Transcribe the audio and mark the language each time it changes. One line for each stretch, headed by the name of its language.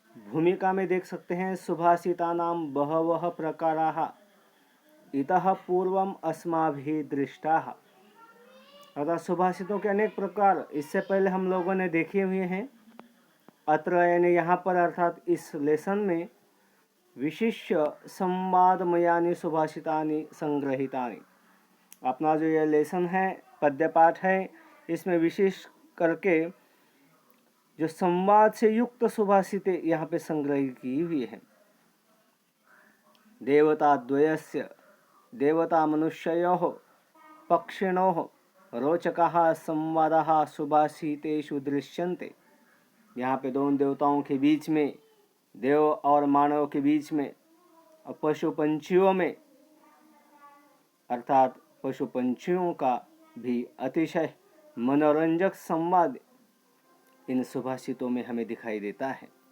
Hindi: भूमिका में देख सकते हैं
Sanskrit: सुभाषितानां बहवः प्रकाराः इतः पूर्वम अस्माभिः दृष्टाः।
Hindi: अर्थात सुभाषितों के अनेक प्रकार इससे पहले हम लोगों ने देखे हुए हैं। अत्र यानी यहाँ पर अर्थात इस लेसन में
Sanskrit: विशिष्य संवादमयानि सुभाषितानि संग्रहितानि।
Hindi: अपना जो यह लेसन है, पद्य पाठ है, इसमें विशेष करके जो संवाद से युक्त सुभाषितें यहाँ पे संग्रहित की हुई है।
Sanskrit: देवता द्वयस्य देवता मनुष्ययोः पक्षिणोः रोचकाः संवादाः सुभाषितेषु दृश्यन्ते।
Hindi: यहाँ पे दोनों देवताओं के बीच में, देव और मानव के बीच में, और पशु पंछियों में, अर्थात पशु पंछियों का भी अतिशय मनोरंजक संवाद इन सुभाषितों में हमें दिखाई देता है।